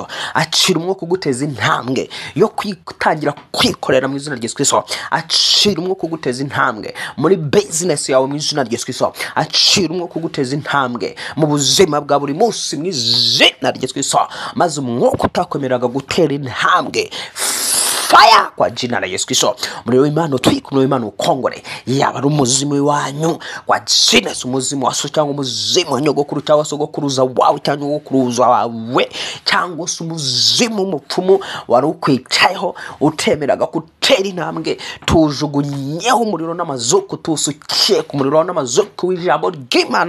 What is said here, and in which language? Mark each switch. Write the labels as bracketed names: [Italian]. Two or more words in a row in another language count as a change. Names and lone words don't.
[Kinyarwanda] Acira umwuka wo guteza intambwe yo kwitangira kwikorera mu izina rya Yesu Kristo. Acira umwuka wo guteza intambwe muri business yawe mu izina rya Yesu Kristo. Acira umwuka wo guteza intambwe mu buzima bwa buri munsi mu izina rya Yesu Kristo. Maze umwuka utakwemeraga gutera intambwe fire [Swahili] kwa jina la Yesu Kristo. [Kinyarwanda] Muri w'Imana utwika, muri w'Imana ukongore, yaba ari umuzimu wanyu [Swahili] kwa jina [Kinyarwanda] umuzimu wa so cyangwa umuzimu wa nyogokuru cyangwa sogokuruza wawe cyangwa nyogokuruza wawe cyangwa umuzimu umupfumu wari ukwicayeho utemeraga gutera intambwe, tujugunyeho umuriro n'amazuku, tusukiye ku muriro n'amazuku w'ijambo ry'Imana.